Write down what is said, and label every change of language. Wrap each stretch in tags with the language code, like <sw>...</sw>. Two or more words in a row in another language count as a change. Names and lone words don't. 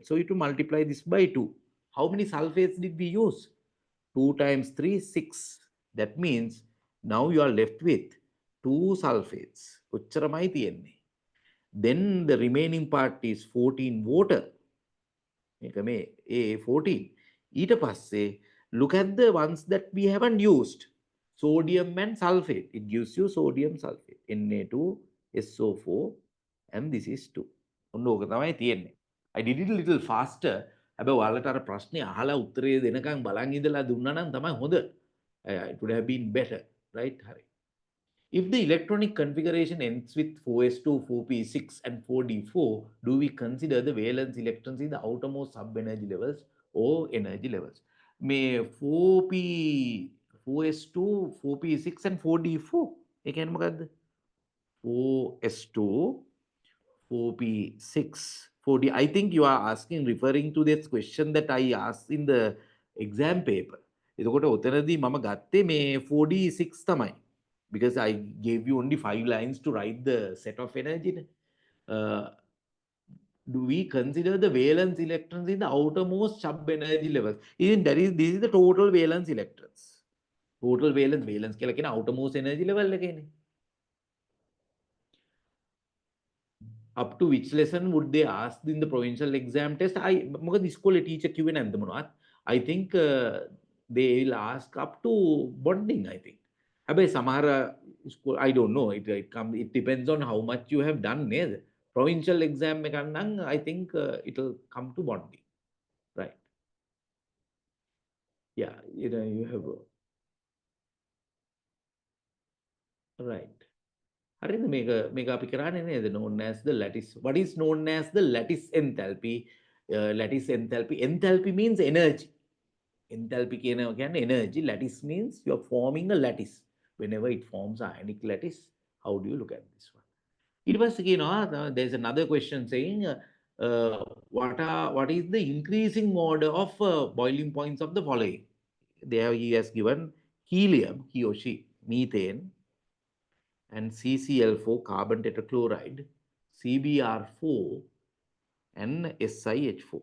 <en>So you have to multiply this by 2. How many sulfates did we use? 2 times 3, 6. That means now you are left with 2 sulfates. Then the remaining part is 14 water.</en> <si>මේක මේ</si> <en>A14.</en> <si>ඊට පස්සේ</si> <en>look at the ones that we haven't used. Sodium and sulfate. It gives you sodium sulfate. Na2SO4 and this is 2.</en> <si>ඔන්න ඕක තමයි තියෙන්නේ.</si> <en>I did it a little faster.</en> <si>හැබැයි ඔයාලට අර ප්‍රශ්නේ අහලා උත්තරේ දෙනකන් බලන් ඉඳලා දුන්නා නම් තමයි හොඳ.</si> <en>It would have been better, right?</en> <si>හරි.</si> <en>If the electronic configuration ends with 4s2, 4p6 and 4d4, do we consider the valence electrons in the outermost sub-energy levels or energy levels? May 4p, 4s2, 4p6 and 4d4.</en> <si>ඒ කියන්නේ මොකද්ද?</si> <en>4s2, 4p6, 4d. I think you are asking, referring to this question that I asked in the exam paper.</en> <si>එතකොට ඔතනදී මම ගත්තේ මේ 4d6 තමයි.</si> <en>Because I gave you only 5 lines to write the set of energy. Do we consider the valence electrons in the outermost sub-energy levels? This is the total valence electrons. Total valence</en> <si>කියලා කියන</si> <en>outermost energy level එකනේ. Up to which lesson would they ask in the provincial exam test?</en> <si>මොකද ඉස්කෝලේ teacher කිව්වේ නැද්ද මොනවත්?</si> <en>I think they will ask up to bonding, I think.</en> <si>හැබැයි සමහර</si> <en>school, I don't know, it depends on how much you have done නේද? Provincial exam</en> <si>එකක් නම්</si> <en>I think it'll come to bonding, right? Yeah, you have right.</en> <si>හරිද? මේක අපි කරන්නේ නේද?</si> <en>Known as the lattice. What is known as the lattice enthalpy? Lattice enthalpy. Enthalpy means energy.</en> <si>Enthalpy කියන්නේ energy.</si> <en>Lattice means you are forming a lattice. Whenever it forms ionic lattice, how do you look at this one?</en> <si>ඊට පස්සේ කියනවා,</si> <en>there's another question saying what is the increasing order of boiling points of the following? There he has given helium, he or she, methane, and CCl4, carbon tetrachloride, CBr4, and SiH4.</en>